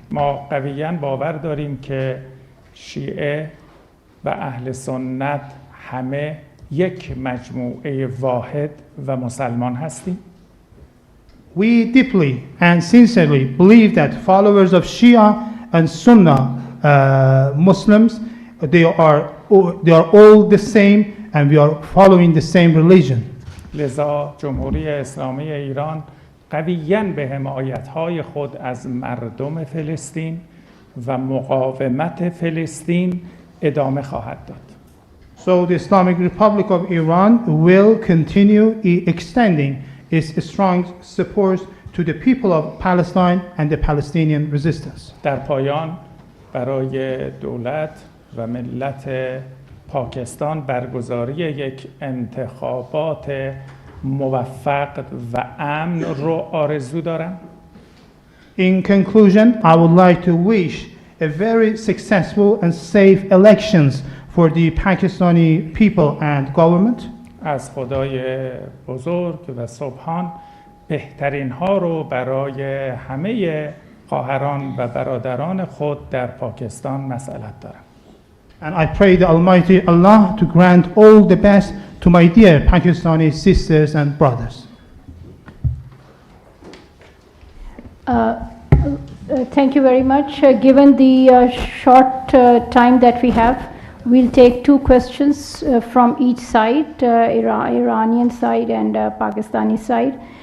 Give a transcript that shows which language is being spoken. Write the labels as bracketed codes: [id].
[fa] ما قویاً باور داریم که شیعه و اهل سنت همه یک مجموعه واحد و مسلمان هستیم. [en] We deeply and sincerely believe that followers of Shia and Sunnah Muslims, they are all the same and we are following the same religion. [fa] لذا جمهوری اسلامی ایران قویاً به حمایت‌های خود از مردم فلسطین و مقاومت فلسطین ادامه خواهد داد. [en] So the Islamic Republic of Iran will continue extending its strong support to the people of Palestine and the Palestinian resistance. [fa] در پایان برای دولت و ملت پاکستان برگزاری یک انتخابات موفق و امن رو آرزو دارم. [en] In conclusion, I would like to wish a very successful and safe elections for the Pakistani people and government. [fa] از خدای بزرگ و سبحان بهترین ها رو برای همه خواهران و برادران خود در پاکستان مسئلت دارم. [en] And I pray the Almighty Allah to grant all the best to my dear Pakistani sisters and brothers. Thank you very much. Given the short time that we have, we'll take two questions from each side, Iranian side and Pakistani side.